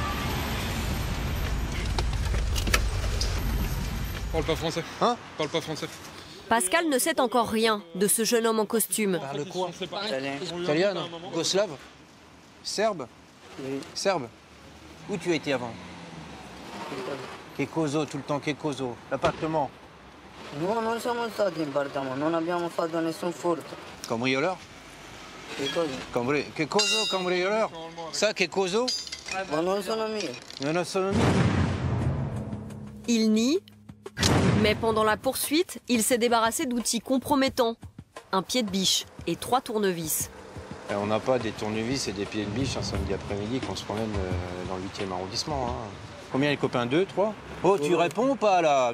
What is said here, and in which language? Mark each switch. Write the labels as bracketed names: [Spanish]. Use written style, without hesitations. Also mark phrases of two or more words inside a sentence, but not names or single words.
[French] Parle pas français. Hein? Parle pas français. Pascal ne sait encore rien de ce jeune homme en costume. Parle quoi? Italien? Yougoslave? Serbe? Oui. Serbe? Où tu as été avant? [Italian] Che coso, [French] tout le temps, [Italian] che coso? L'appartement? No, non siamo stati in appartamento, non abbiamo fatto nessun furto. [French] Cambrioleur? [Italian] Che cosa? Che coso, cambrioleur? Ça, che coso? Ma non sono mie. Non sono mie. [French] Il nie, mais pendant la poursuite, il s'est débarrassé d'outils compromettants. Un pied de biche et 3 tournevis. On n'a pas des tournevis et des pieds de biche un samedi après-midi qu'on se promène dans le 8e arrondissement. Hein. Combien les copains? 2, 3? Oh, tu réponds ou pas là?